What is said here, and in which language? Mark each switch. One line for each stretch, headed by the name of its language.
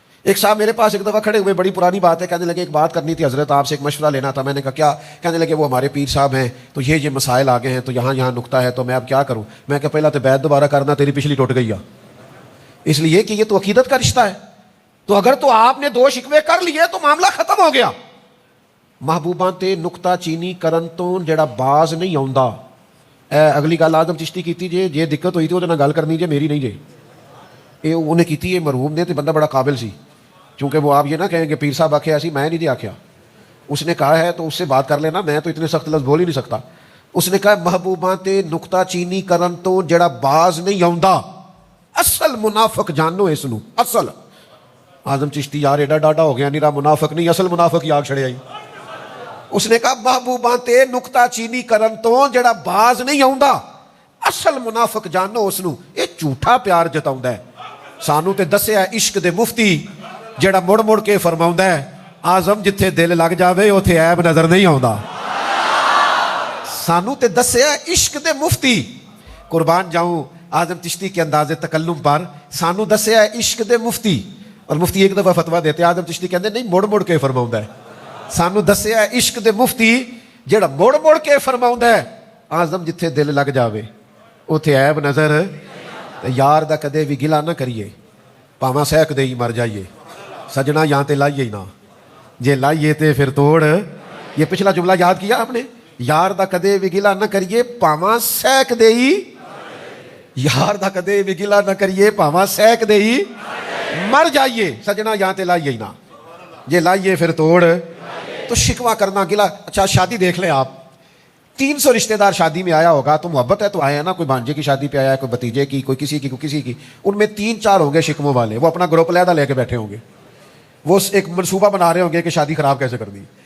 Urdu: ایک صاحب میرے پاس ایک دفعہ کھڑے ہوئے, بڑی پرانی بات ہے, کہنے لگے ایک بات کرنی تھی حضرت آپ سے, ایک مشورہ لینا تھا. میں نے کہا کیا؟ کہنے لگے وہ ہمارے پیر صاحب ہیں تو یہ مسائل آگے ہیں, تو یہاں نکتہ ہے, تو میں اب کیا کروں؟ میں کہا پہلا تو بیعت دوبارہ کرنا, تیری پچھلی ٹوٹ گئی ہے. اس لیے کہ یہ تو عقیدت کا رشتہ ہے. تو اگر تو آپ نے 2 شکوے کر لیے تو معاملہ ختم ہو گیا.
Punjabi: محبوباں تے نکتہ چینی کرن تو جڑا باز نہیں آوندا. اگلی گل آدم چشتی کیتی جے دقت ہوئی تھی وہ گل کرنی جے, میری نہیں جے.
Urdu: یہ انہیں کیتی ہے مرحوم نے, تو بندہ بڑا قابل سی. چونکہ وہ آپ یہ نہ کہیں کہ
Punjabi: پیر صاحب آکھیا ایسی, میں نہیں دے آکھیا,
Urdu: اس نے کہا ہے تو اس سے بات کر لینا, میں تو اتنے سخت لفظ بول ہی نہیں سکتا. اس نے کہا
Punjabi: محبوباں تے نکتہ چینی کرن تو جڑا باز نہیں آوندا, اصل منافق جانو اس نو. اصل آدم چشتی یار ایڈا ڈاڈا ہو گیا, نیرا منافق نہیں, اصل منافق ہی آگ چھڑے آئی.
Urdu: اس نے کہا
Punjabi: محبوباں تے نکتہ چینی کرن تو جڑا باز نہیں آوندا, اصل منافق جانو اس نو.
Urdu: یہ جھوٹا پیار جتاوندا ہے.
Punjabi: سانو تے دسیا عشق دے مفتی جڑا مڑ مڑ کے فرماوندا ہے آزم جتھے دل لگ جاوے اوتھے عیب نظر نہیں آوندا. سانو تے دسیا عشق دے مفتی,
Urdu: قربان جاؤں آزم چشتی کے انداز تکلم پر,
Punjabi: سانو دسیا عشق دے مفتی.
Urdu: اور مفتی ایک دفعہ فتویٰ دیتے, آزم چشتی
Punjabi: کہندے نہیں مڑ مڑ کے فرماوندا ہے. سانو دسیا عشق دے مفتی جڑا مڑ مڑ کے فرماوندا ہے آزم جتھے دل لگ جاوے اوتھے عیب نظر. یار دا کدے بھی گلا نہ کریے, پاواں سہک دے ہی مر جائیے. سجنا یہاں تے لائیے ہی نہ, جے لائیے تے پھر توڑ.
Urdu: یہ پچھلا جملہ یاد کیا آپ نے,
Punjabi: یار دا کدے بھی گلا نہ کریے پاواں سہک دے ہی. یار دا کدے بھی گلا نہ کریے پاواں سہک دے ہی مر جائیے. سجنا یہاں تے لائیے ہی نہ, جے لائیے پھر توڑ.
Urdu: تو شکوہ کرنا گلا. اچھا شادی دیکھ لیں آپ, 300 رشتہ دار شادی میں آیا ہوگا, تو محبت ہے تو آیا نا, کوئی بھانجے کی شادی پہ آیا ہے, کوئی بھتیجے کی, کوئی کسی کی, کوئی کسی کی. ان میں 3-4 ہوں گے شکموں والے, وہ اپنا گروپ علیحدہ لے کے بیٹھے ہوں گے, وہ ایک منصوبہ بنا رہے ہوں گے کہ شادی خراب کیسے کر دی.